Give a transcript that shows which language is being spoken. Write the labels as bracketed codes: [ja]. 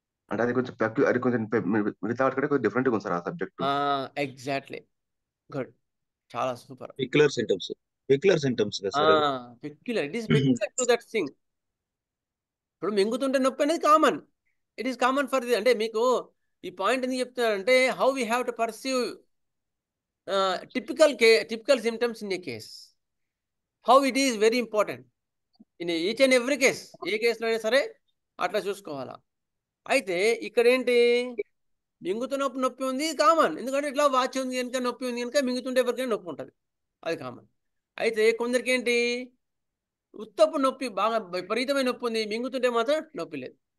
[te] అంటే అది కొంచెం అది కొంచెం మిగతా వాటి కంటే కొంచెం డిఫరెంట్గా ఉంది సార్ ఆ సబ్జెక్ట్. ఎగ్జాక్ట్లీ, గుడ్, చాలా సూపర్. పెక్యులర్ సింటమ్స్ కదా sir. [en] Peculiar, it is peculiar to that thing. [te] ఇప్పుడు మింగుతుంటే నొప్పి అనేది common, [en] It is common for the. [te] అంటే మీకు ఈ పాయింట్ ఎందుకు చెప్తున్నానంటే [en] How we have to perceive typical symptoms in a case, how it is very important in each and every case. [te] ఏ కేసులో అయినా సరే అట్లా చూసుకోవాలా. అయితే ఇక్కడ ఏంటి, మింగుతున్నప్పుడు నొప్పి ఉంది కామన్, ఎందుకంటే ఇట్లా వాచ్ ఉంది కనుక నొప్పి ఉంది కనుక మింగుతుంటే ఎవరికైనా నొప్పి ఉంటుంది, అది కామన్. అయితే కొందరికి ఏంటి, ఉత్తప్పుడు నొప్పి బాగా విపరీతమైన నొప్పి ఉంది, మింగుతుంటే మాత్రం నొప్పి లేదు.